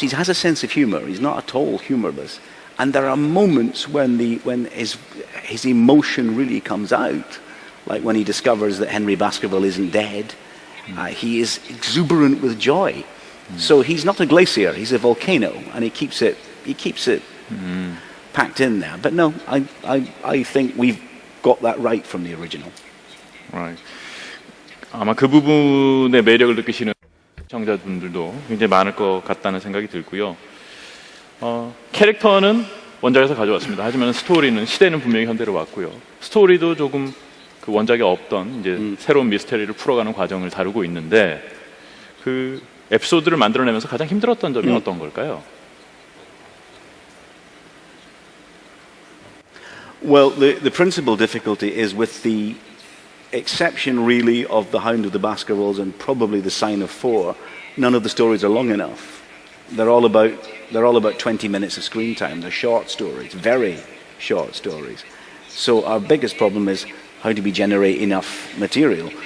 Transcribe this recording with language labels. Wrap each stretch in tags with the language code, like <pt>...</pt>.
<en>He has a sense of humour. He's not at all humourless. And there are moments when his emotion really comes out, like when he discovers that Henry Baskerville isn't dead. He is exuberant with joy. So he's not a glacier. He's a volcano, and he keeps it packed in there. But no, I think we've got that right from the original. Right.</en> <ko>아마 그 부분의 매력을 느끼시는 시청자분들도 굉장히 많을 것 같다는 생각이 들고요. 캐릭터는 원작에서 가져왔습니다. 하지만 스토리는 시대는 분명히 현대로 왔고요. 스토리도 조금 그 원작에 없던 이제 새로운 미스테리를 풀어가는 과정을 다루고 있는데 그 에피소드를 만들어내면서 가장 힘들었던 점이 어떤 걸까요?</ko> <en>Well, the principal difficulty is with the exception really of The Hound of the Baskervilles and probably The Sign of Four. None of the stories are long enough. They're all about 20 minutes of screen time. They're short stories, very short stories. So our biggest problem is how do we generate enough material?</en>